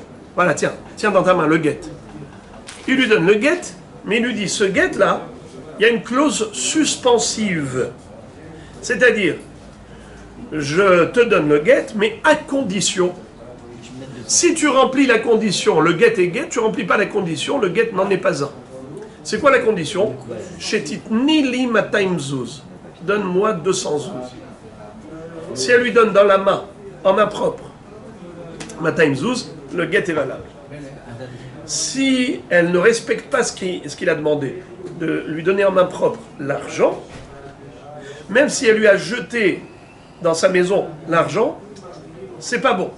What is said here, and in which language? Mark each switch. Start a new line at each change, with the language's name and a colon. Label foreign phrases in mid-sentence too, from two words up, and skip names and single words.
French: Voilà, tiens dans ta main le guet. Il lui donne le guet, mais il lui dit, ce guet-là, il y a une clause suspensive. C'est-à-dire, je te donne le guet, mais à condition. Si tu remplis la condition, le guet est guet, tu ne remplis pas la condition, le guet n'en est pas un. C'est quoi la condition?
Hebrew: שתתני לי מאתיים זוז.
French: Donne-moi 200 zuz. Si elle lui donne dans la main, en main propre,
Hebrew: מאתיים זוז,
French: le guet est valable. Si elle ne respecte pas ce qu'il a demandé, de lui donner en main propre l'argent, même si elle lui a jeté dans sa maison l'argent, c'est pas bon.